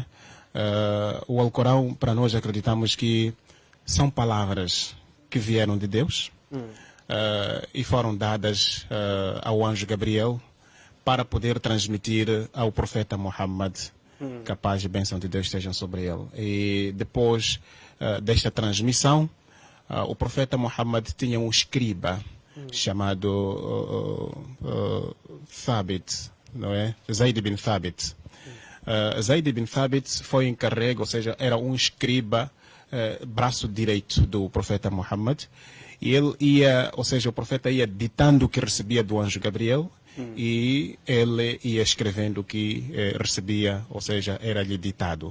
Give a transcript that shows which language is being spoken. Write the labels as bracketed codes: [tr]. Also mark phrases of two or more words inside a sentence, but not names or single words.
[pt] O Alcorão, para nós, acreditamos que são palavras que vieram de Deus e foram dadas ao anjo Gabriel para poder transmitir ao profeta Muhammad, que a paz e bênção de Deus estejam sobre ele. E depois desta transmissão, o profeta Muhammad tinha um escriba chamado Thabit, não é? Zaid bin Thabit. Zaid bin Thabit foi encarregue, ou seja, era um escriba, braço direito do profeta Muhammad, e ele ia, ou seja, o profeta ia ditando o que recebia do anjo Gabriel, e ele ia escrevendo o que recebia, ou seja, era-lhe ditado.